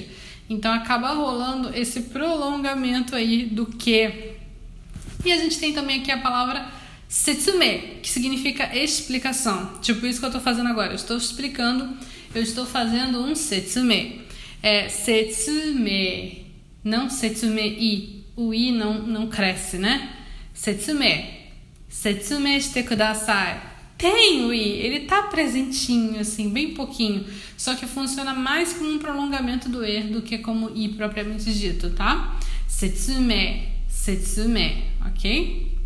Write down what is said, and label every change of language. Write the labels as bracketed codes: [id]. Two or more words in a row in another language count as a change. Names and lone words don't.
[pt] Então acaba rolando esse prolongamento aí do que. E a gente tem também aqui a palavra setsume, que significa explicação. Tipo isso que eu tô fazendo agora. Eu estou explicando, eu estou fazendo um setsume. Setsume, não setsume-i. O i não cresce, né? [ja] 説明してください. [pt] Tem o i, ele tá presentinho, assim, bem pouquinho. Só que funciona mais como um prolongamento do e do que como i propriamente dito, tá? Setsume, ok?